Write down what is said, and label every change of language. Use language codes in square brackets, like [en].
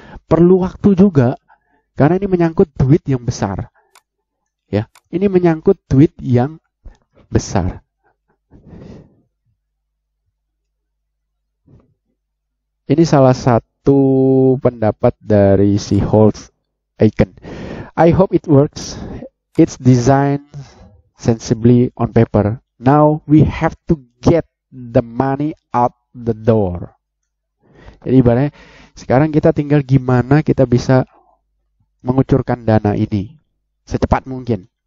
[id] Perlu waktu juga. Karena ini menyangkut duit yang besar. Ya, ini menyangkut duit yang besar. Ini salah satu pendapat dari si Holt Aiken. [en] I hope it works. It's designed sensibly on paper. Now we have to get the money out the door. [id] Jadi ibaratnya sekarang kita tinggal gimana kita bisa mengucurkan dana ini secepat mungkin.